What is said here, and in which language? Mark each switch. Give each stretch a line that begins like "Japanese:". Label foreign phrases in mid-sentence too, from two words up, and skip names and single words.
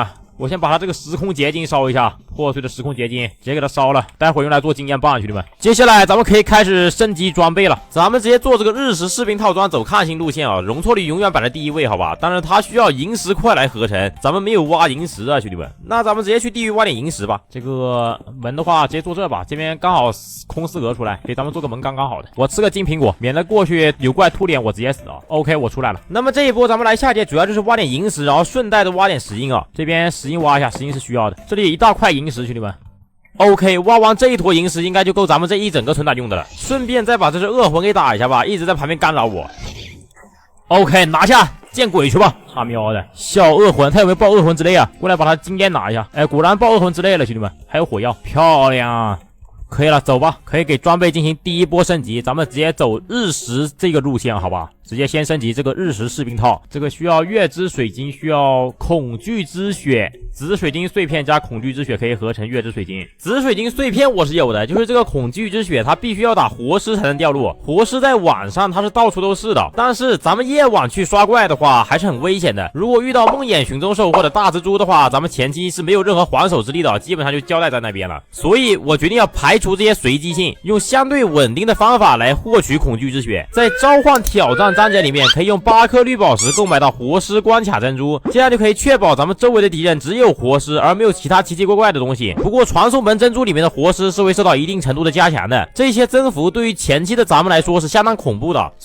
Chinese: 我先把它這個時空結晶燒一下，破碎的時空結晶直接給它燒了，待會兒用來做經驗棒，兄弟們。接下來咱們可以開始升級裝備了，咱們直接做這個日食士兵套裝，走抗性路線啊，容錯率永遠擺在第1位，好吧？但是它需要萤石塊來合成，咱們沒有挖萤石啊，兄弟們。那咱們直接去地獄挖點萤石吧。這個門的話直接做這吧，這邊剛好空4格出來，給咱們做個門剛剛好的。我吃個金蘋果，免得過去有怪突臉我直接死啊。OK，我出來了。那麼這一波咱們來下界，主要就是挖點萤石，然後順帶的挖點石英啊。这邊石英挖一下，石英是需要的。這裡有一大塊螢石，兄弟們。OK， 挖完這一坨螢石应該就夠咱們這一整個存檔用的了。順便再把這只惡魂給打一下吧，一直在旁邊干擾我。OK， 拿下，見鬼去吧！他喵的，小惡魂，他有沒有爆惡魂之類啊？過來把他經驗拿一下。哎，果然爆惡魂之類了，兄弟們，還有火藥，漂亮。可以了，走吧，可以給裝備進行第一波升級，咱們直接走日食這個路線，好吧？直接先升級這個日食士兵套，這個需要月之水晶，需要恐懼之血，紫水晶碎片加恐懼之血可以合成月之水晶。紫水晶碎片我是有的，就是這個恐懼之血，它必須要打活屍才能掉落，活屍在晚上它是到處都是的，但是咱們夜晚去刷怪的話還是很危險的。如果遇到夢魘尋蹤獸或者大蜘蛛的話，咱們前期是沒有任何還手之力的，基本上就交代在那邊了。所以我決定要排除這些隨機性，用相对穩定的方法來獲取恐懼之血。在召喚挑戰章節裡面可以用8顆綠寶石購買到活屍關卡珍珠，這樣就可以確保咱們周圍的敵人只有活屍而沒有其他奇奇怪怪的東西。不過傳送門珍珠裡面的活屍是會受到一定程度的加強的，這些增幅對於前期的咱們來說是相當恐怖的。